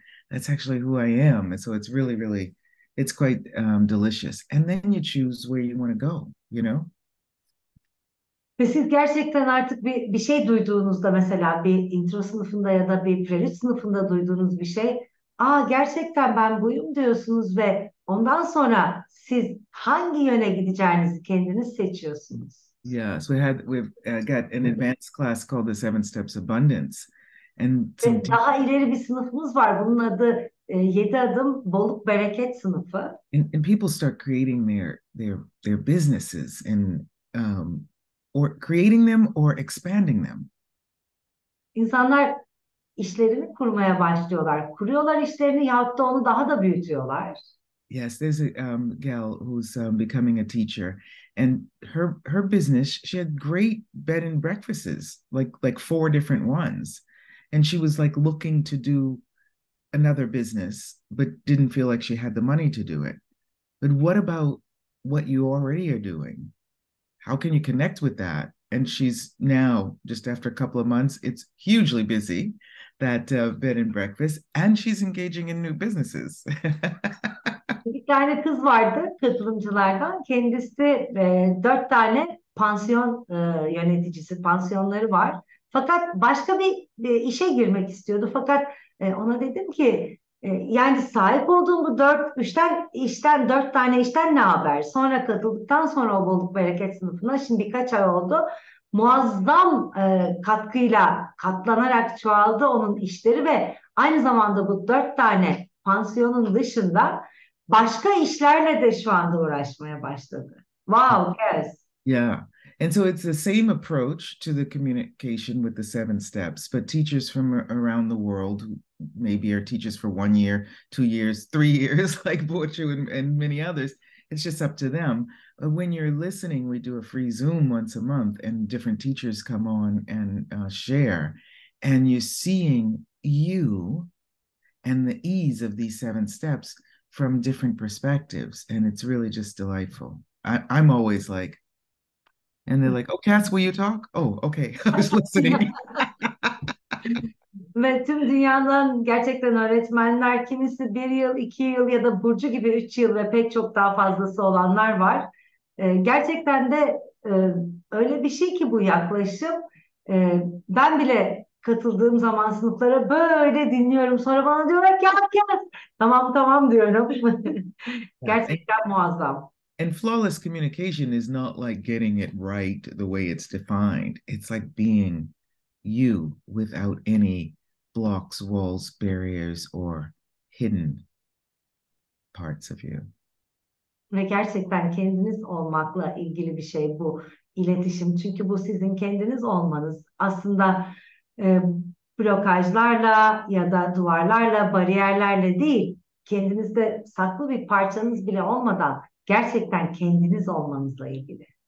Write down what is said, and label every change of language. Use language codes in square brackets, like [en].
[en] That's actually who I am. And so it's really, it's quite delicious. And then you choose where you want to go, [tr] Ve siz gerçekten artık bir şey duyduğunuzda, mesela bir intro sınıfında ya da bir prelude sınıfında duyduğunuz bir şey, gerçekten ben buyum diyorsunuz ve ondan sonra siz hangi yöne gideceğinizi kendiniz seçiyorsunuz. [en] Yeah, so we've got an advanced class called the 7 Steps Abundance. And [tr] daha ileri bir sınıfımız var. Bunun adı 7 adım bolluk bereket sınıfı. [en] And people start creating their businesses and or creating them or expanding them. [tr] İnsanlar işlerini kurmaya başlıyorlar. Kuruyorlar işlerini yahut da onu daha da büyütüyorlar. [en] Yes, there's a gal who's becoming a teacher, and her business, she had great bed and breakfasts, like 4 different ones, and she was like looking to do another business, but didn't feel like she had the money to do it. But what about what you already are doing? How can you connect with that? And she's now, just after a couple of months, it's hugely busy, that bed and breakfast, and she's engaging in new businesses. [tr] Bir tane kız vardı katılımcılardan. Kendisi 4 tane pansiyon yöneticisi, pansiyonları var. Fakat başka bir işe girmek istiyordu. Fakat ona dedim ki yani sahip olduğum bu 4 tane işten ne haber? Sonra katıldıktan sonra o bolluk bereket sınıfına, şimdi birkaç ay oldu. Muazzam katkıyla katlanarak çoğaldı onun işleri ve aynı zamanda bu 4 tane pansiyonun dışında başka işlerle de şu anda uğraşmaya başladı. [en] Wow, yes. Yeah. And so it's the same approach to the communication with the 7 steps, but teachers from around the world who maybe are teachers for 1 year, 2 years, 3 years, like Burcu and many others, it's just up to them. When you're listening, we do a free Zoom once a month, and different teachers come on and share, and you're seeing you and the ease of these 7 steps from different perspectives, and it's really just delightful. I'm always like, and they're like, "Oh, Kass, will you talk?" "Oh, okay." I was listening. [tr] Ve tüm dünyadan gerçekten öğretmenler, kimisi 1 yıl, 2 yıl ya da Burcu gibi 3 yıl ve pek çok daha fazlası olanlar var. Gerçekten de öyle bir şey ki bu yaklaşım. Ben bile katıldığım zaman sınıflara böyle dinliyorum. Sonra bana diyorlar ki ya, tamam tamam diyorum. Gerçekten muazzam. [en] And flawless communication is not like getting it right the way it's defined. It's like being you without any blocks, walls, barriers, or hidden parts of you. [tr] Ve gerçekten kendiniz olmakla ilgili bir şey bu iletişim. Çünkü bu sizin kendiniz olmanız. Aslında e, blokajlarla ya da duvarlarla, bariyerlerle değil, kendinizde saklı bir parçanız bile olmadan gerçekten kendiniz olmanızla ilgili.